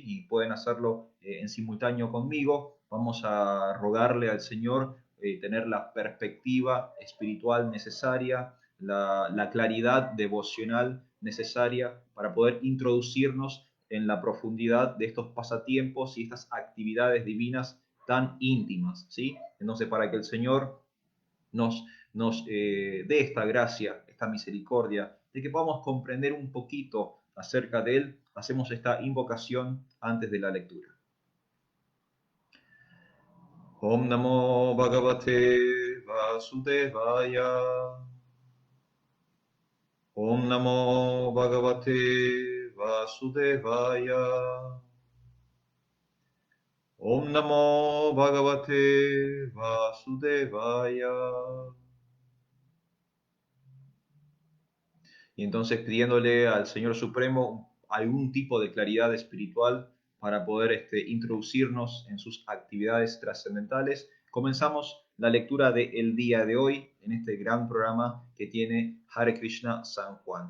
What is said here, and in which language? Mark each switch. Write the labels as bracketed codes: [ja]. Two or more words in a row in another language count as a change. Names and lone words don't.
[es] Y pueden hacerlo en simultáneo conmigo. Vamos a rogarle al Señor tener la perspectiva espiritual necesaria, la claridad devocional necesaria para poder introducirnos en la profundidad de estos pasatiempos y estas actividades divinas tan íntimas, ¿sí? Entonces, para que el Señor nos dé esta gracia, esta misericordia, de que podamos comprender un poquito acerca de Él, hacemos esta invocación antes de la lectura. [sa] Om Namo Bhagavate Vasudevaya. Om Namo Bhagavate Vasudevaya. Om Namo Bhagavate Vasudevaya. [es] Y entonces pidiéndole al Señor Supremo algún tipo de claridad espiritual para poder introducirnos en sus actividades trascendentales, comenzamos la lectura del día de hoy en este gran programa que tiene Hare Krishna San Juan.